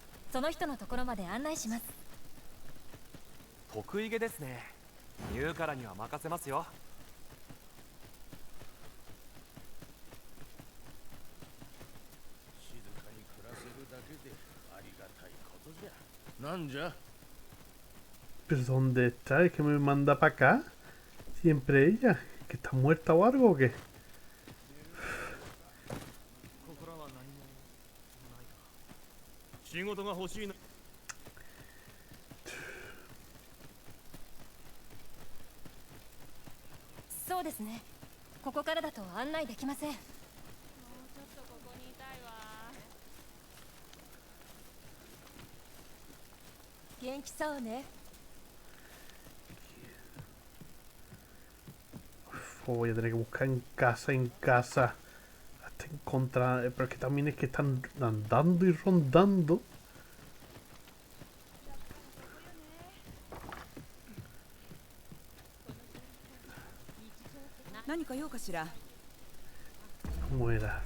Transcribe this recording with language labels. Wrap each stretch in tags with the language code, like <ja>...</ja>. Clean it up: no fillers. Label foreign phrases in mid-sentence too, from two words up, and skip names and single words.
<ja>その人のところまで案内します。得意げですね。言うからには任せますよ。静かに暮らせるだけでありがたいことじゃ。なんじゃ。</ja> <es>¿Pero dónde está? ¿Es que me manda para acá? Siempre ella. ¿Que está muerta o algo o qué?</es> <ja>仕事が欲しいな。そうですね。ここからだと案内できません。元気そうね。</ja> <es>Voy a tener que buscar en casa, hasta encontrar. Pero es que también es que están andando y rondando. ¿Cómo era?</es>